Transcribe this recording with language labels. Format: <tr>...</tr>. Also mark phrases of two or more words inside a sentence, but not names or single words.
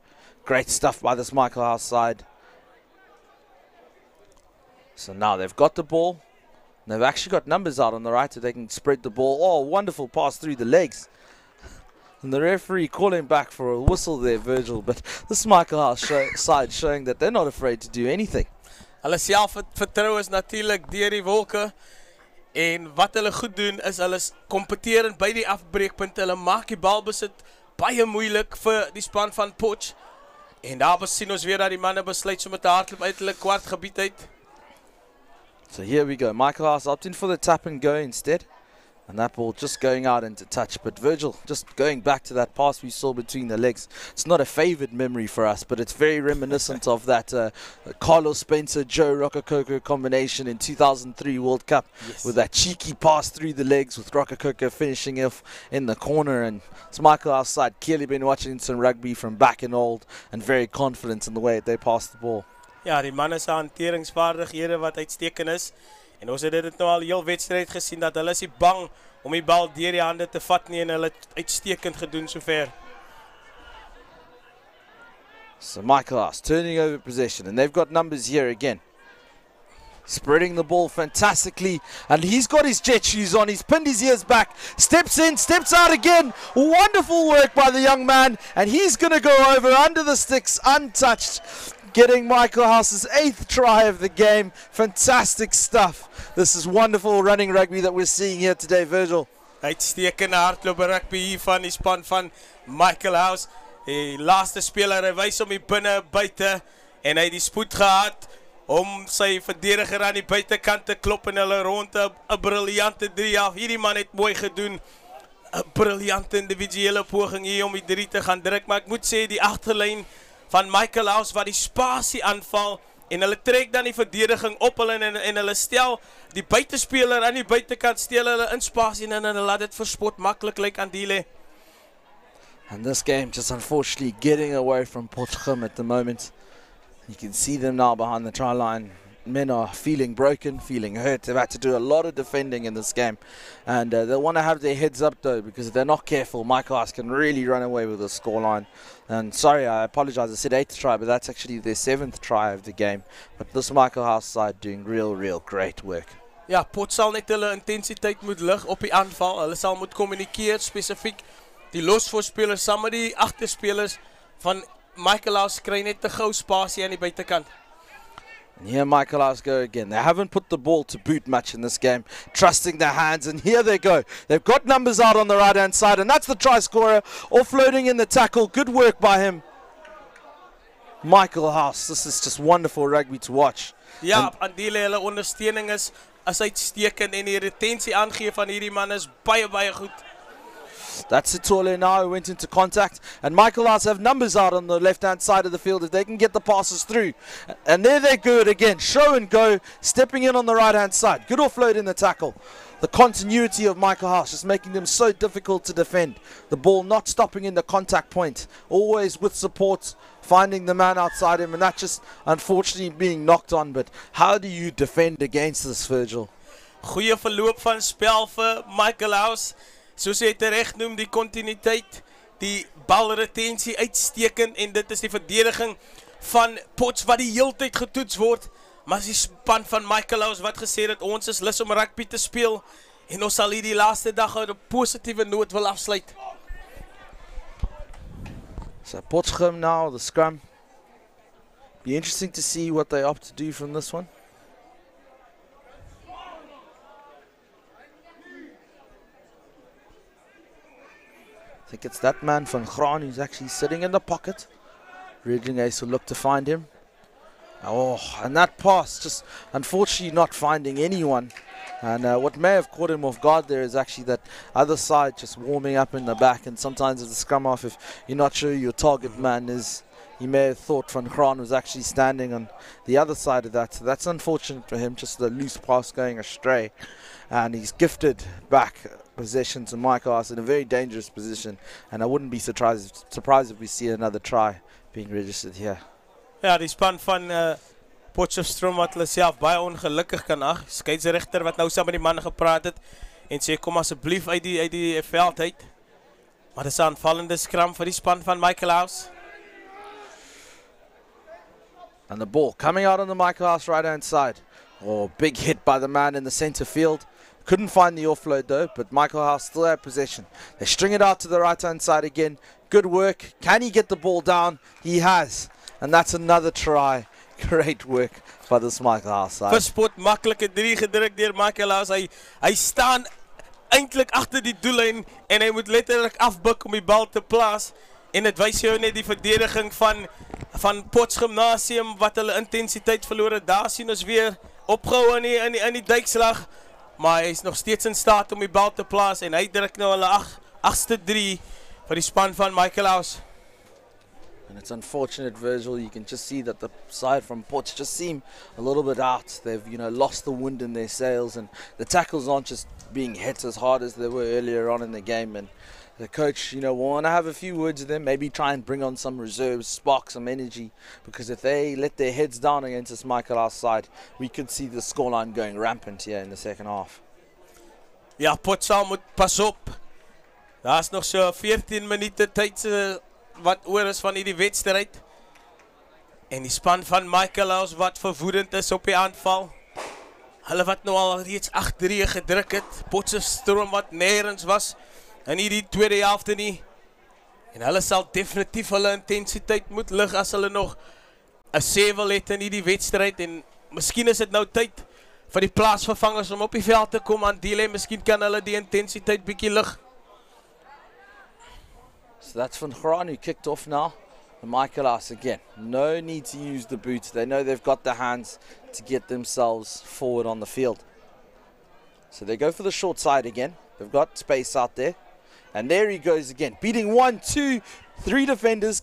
<en>Great stuff by this Michaelhouse side. So now they've got the ball. They've actually got numbers out on the right so they can spread the ball. Oh, wonderful pass through the legs. And the referee calling back for a whistle there, Virgil. But this Michaelhouse side showing that they're not afraid to do anything.</en> <af>Hulle selfvertroue is natuurlik deur die wolke. En wat hulle goed doen is hulle kompeterend by die afbreekpunte. Hulle maak die balbesit baie moeilik vir die span van Potch. En daar sien ons weer dat die manne besluit om met te hardloop uit hulle kwart gebied uit.</af> <en>So here we go. Michaelhouse opting for the tap and go instead. And that ball just going out into touch. But Virgil, just going back to that pass we saw between the legs. It's not a favoured memory for us, but it's very reminiscent of that Carlos Spencer, Joe Rokokoko combination in 2003 World Cup. Yes. With that cheeky pass through the legs with Rokokoko finishing off in the corner. And it's Michaelhouse side clearly been watching some rugby from back in old and very confident in the way they pass the ball.</en> <af>Ja, die manne se hanteringsvaardighede wat uitstekend is. En ons het dit nou al heel wedstryd gesien dat hulle is nie bang om die bal deur die hande te vat nie en hulle het uitstekend gedoen sover.</af> <en>So Michaelhouse turning over possession and they've got numbers here again. Spreading the ball fantastically and he's got his jet shoes on, he's pinned his ears back, steps in, steps out again. Wonderful work by the young man and he's going to go over under the sticks untouched. Getting Michaelhouse's 8th try of the game. Fantastic stuff. This is wonderful running rugby that we're seeing here today, Virgil.</en> <af>Uitstekende hardloop rugby hier van die span van Michaelhouse. Die laaste speler hy wys om die binne buite en hy het die spoed gehad om sy verdediger aan die buitekant te klop en hulle rond 'n briljante 3 af. Hierdie man het mooi gedoen. 'n Briljante individuele poging hier om die 3 te gaan druk, maar ek moet sê die agterlyn van Michaelhouse wat die spasie aanval en hulle trek dan die verdediging op hulle en hulle stel die buitespeler aan die buitekant steel hulle in spasie en hulle laat dit verspot maklik lyk aan Dile.</af> <en>And this game just unfortunately getting away from Potchem at the moment. You can see them now behind the try line. Men are feeling broken, feeling hurt. They've had to do a lot of defending in this game. And they'll want to have their heads up though, because if they're not careful, Michaelhouse can really run away with the scoreline. And sorry, I apologize, I said 8th try, but that's actually their 7th try of the game. But this Michaelhouse side doing real great work.</en> <af>Ja, Pot sal net hulle intensiteit moet lig op die aanval. Hulle sal moet kommunikeer spesifiek. Die losvoorspelers saam met die agterspelers van Michaelhouse kry net te gou spasie aan die buitekant.</af> <en>And here Michaelhouse go again. They haven't put the ball to boot much in this game, trusting their hands, and here they go. They've got numbers out on the right-hand side, and that's the try scorer, offloading in the tackle. Good work by him. Michaelhouse, this is just wonderful rugby to watch.</en> <af>Ja, aan die hulle ondersteuning is uitstekend en die retensie aangee van hierdie man is baie goed.</af> <en>That's Sithole now who went into contact, and Michaelhouse have numbers out on the left-hand side of the field if they can get the passes through. And there they go again, show and go, stepping in on the right-hand side. Good offload in the tackle. The continuity of Michaelhouse just making them so difficult to defend. The ball not stopping in the contact point, always with support, finding the man outside him, and that just unfortunately being knocked on. But how do you defend against this, Virgil?</en> <af>Goeie verloop van spel vir Michaelhouse. Soos hy terecht noem, die continuïteit, die balretensie uitstekend, en dit is die verdediging van Potch wat die hele tyd getoets word. Maar die span van Michaelhouse wat gesê het, ons is lus om rugby te speel, en ons sal hier die laaste dag op 'n positiewe noot wil afsluit.</af> <en>So Potchem now, the scrum. Be interesting to see what they opt to do from this one. I think it's that man van Graan who's actually sitting in the pocket. Redling Ace will look to find him. Oh, and that pass, just unfortunately not finding anyone. And what may have caught him off guard there is actually that other side just warming up in the back. And sometimes as a scrum half, if you're not sure who your target man is, you may have thought Van Graan was actually standing on the other side of that. So that's unfortunate for him, just the loose pass going astray. And he's gifted back possession to Michaelhouse in a very dangerous position, and I wouldn't be surprised if we see another try being registered here.</en> <af>Ja, die span van Potchefstroom wat hulle self baie ongelukkig kan ag. Skeieregter wat nou saam met die manne gepraat het en sê kom asseblief uit die veld uit. Maar dis 'n aanvallende skram vir die span van Michaelhouse.</af> <en>And the ball coming out on the Michaelhouse right-hand side. Oh, big hit by the man in the center field. Couldn't find the offload though, but Michaelhouse still had possession. They string it out to the right-hand side again. Good work. Can he get the ball down? He has. And that's another try. Great work by this Michaelhouse side.</en> <af>Verspot, maklike 3 gedruk deur Michaelhouse. Hy staan eintlik agter die doellyn en hy moet letterlik afbuk om die bal te plaas. En dit wys jou net die verdediging van Potch Gimnasium wat hulle intensiteit verloor het. Daar sien ons weer opgehou in die duikslag. Maar hy is nog steeds in staat om die bal te plaas en hy druk nou hulle 8ste 3 vir die span van Michaelhouse.</af> <en>And it's unfortunate, Virgil. You can just see that the side from Potch just seem a little bit out. They've, lost the wind in their sails, and the tackles aren't just being hit as hard as they were earlier on in the game. And the coach, will want to have a few words with them, maybe try and bring on some reserves, spark some energy, because if they let their heads down against this Michaelhouse side, we could see the scoreline going rampant here in the second half.</en> <af>Ja, Potch sal moet pas op. Daar's nog so 14 minute tyd wat oor is van hierdie wedstryd. En die span van Michaelhouse wat verwoedend is op die aanval. Hulle wat nou al reeds 8-3 gedruk het. Potchefstroom wat nêrens was in hierdie tweede helfte nie. En hulle sal definitief hulle intensiteit moet lig as hulle nog 'n sê wil hê in hierdie wedstryd. En miskien is dit nou tyd vir die plaasvervangers om op die veld te kom aan deel en miskien kan hulle die intensiteit bietjie lig.</af> <en>So that's Van Graan who kicked off now. And Michaelhouse again. No need to use the boots. They know they've got the hands to get themselves forward on the field. So they go for the short side again. They've got space out there. And there he goes again. Beating 1, 2, 3 defenders.</en>